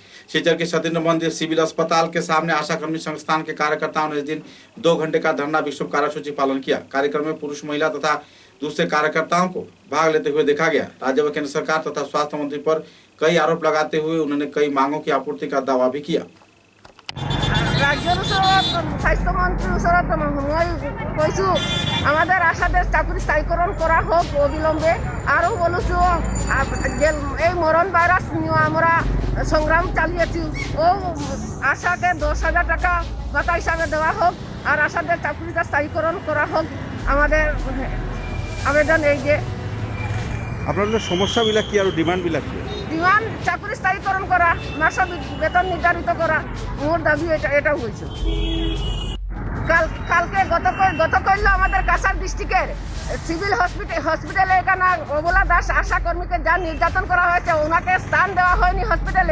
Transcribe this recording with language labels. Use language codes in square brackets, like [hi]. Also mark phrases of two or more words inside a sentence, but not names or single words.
[hi] सिलचर के सत्येंद्र मंदिर सिविल अस्पताल के सामने आशा कर्मी संस्थान के कार्यकर्ताओं ने इस दिन 2 घंटे का धरना विक्षोभ कार्यसूची पालन किया। कार्यक्रम में पुरुष, महिला तथा दूसरे कार्यकर्ताओं को भाग लेते हुए देखा गया। राज्य व केंद्र सरकार तथा स्वास्थ्य मंत्री पर कई आरोप लगाते हुए उन्होंने कई मांगों की आपूर्ति का दावा भी किया। [bn] রাজ্যের স্বাস্থ্যমন্ত্রীর [as] ওচৰত মই কৈছোঁ [bn] আমাদের আশাদের চাকরি স্থায়ীকরণ করা হোক অবিলম্বে। আরও বলছো এই মরণ ভাইরাস নিয়ে আমরা সংগ্রাম চালিয়েছি, ও আশাকে 10,000 টাকা ভাতা হিসাবে দেওয়া হোক আর আশাদের চাকরিটা স্থায়ীকরণ করা হোক। আমাদের আবেদন এই যে [as] আপনাদের সমস্যাবিলাক কি আৰু ডিমান্ডবিলাক কি? [bn] ডিমান্ড চাকরি স্থায়ীকরণ করা, মাসিক বেতন নির্ধারিত করা, মোর দাবি এটা হয়েছে। কালকে গত করল আমাদের কাছাড় ডিস্ট্রিক্টের সিভিল হসপিটালে এখানে অবলা দাস আশা কর্মীকে যা নির্যাতন করা হয়েছে, ওনাকে স্থান দেওয়া হয়নি হসপিটালে।